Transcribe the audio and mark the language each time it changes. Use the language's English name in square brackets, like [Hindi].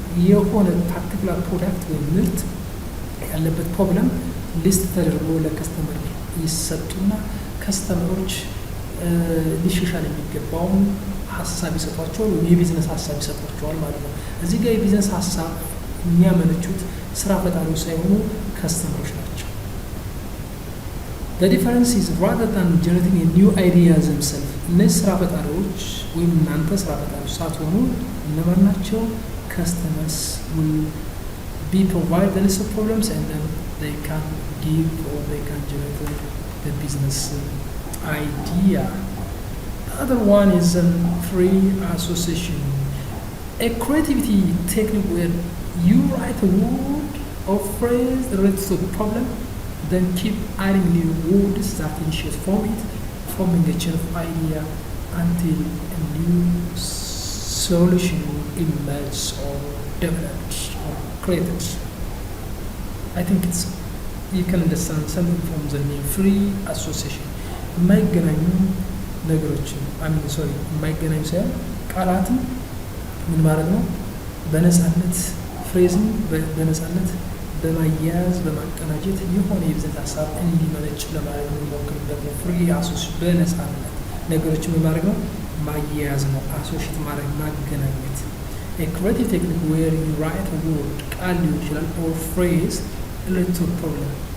[Amharic] የሆነ ፓርቲኩላር ፕሮዳክት ወይም ምርት ያለበት ፕሮብለም ሊስት ተደርጎ ለከስተመር ይሰጡና ከስተመሮች ሊሻሻል የሚገባውን ሀሳብ ይሰጧቸዋል ወይም የቢዝነስ ሀሳብ ይሰጧቸዋል ማለት ነው። እዚህ ጋር የቢዝነስ ሀሳብ የሚያመነጩት ስራ ፈጣሪዎች ሳይሆኑ ከስተመሮች ናቸው። [English] The difference is rather than generating a new idea themselves [Amharic] እነዚህ ስራ ፈጣሪዎች ወይም እናንተ ስራ ፈጣሪዎች ሳትሆኑ እነማን ናቸው? [English] Customers will be provided the list of problems and then they can give or they can generate the business idea. The other one is free association, a creativity technique where you write a word or phrase related to the problem, then keep adding new words that initiate from it, forming a chain of idea until a new solution emerges or develops or created. I think you can understand something from the name free association. [Amharic] የማይገናኙ ነገሮችን የማይገናኙ ሳይሆን ቃላትን ምን ማድረግ ነው? በነፃነት ፍሬዝን በነፃነት በማያያዝ በማቀናጀት የሆነ የቢዝነስ ሀሳብ እንዲመነጭ ለማድረግ የሚሞክርበት ነው። ፍሪ አሶሲዬሽን በነፃነት ነገሮችን በማድረግ ነው ማያያዝ ነው። አሶሺየት ማድረግ ማገናኘት። [English] a creative technique where you write a word [Amharic] ቃል ሊሆን ይችላል [English] or phrase related to a problem